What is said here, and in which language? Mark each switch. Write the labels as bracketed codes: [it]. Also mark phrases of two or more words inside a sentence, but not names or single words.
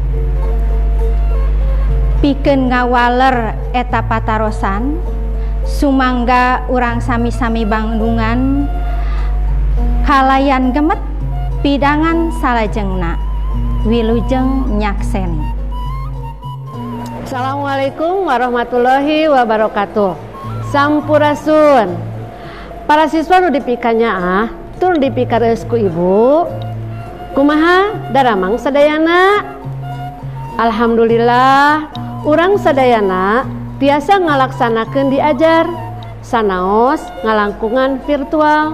[su] Pikeun ngawaler eta patarosan sumangga urang sami-sami bandungan kalayan gemet pidangan salajengna. Wilujeng nyakseni. [ar] السلام عليكم ورحمة الله وبركاته. [su] Sampurasun. Para siswa nu dipikanya tur dipikareus ku ibu. Kumaha daramang sadayana? Alhamdulillah urang sadayana tiasa ngalaksanakeun diajar sanaos ngalangkungan virtual.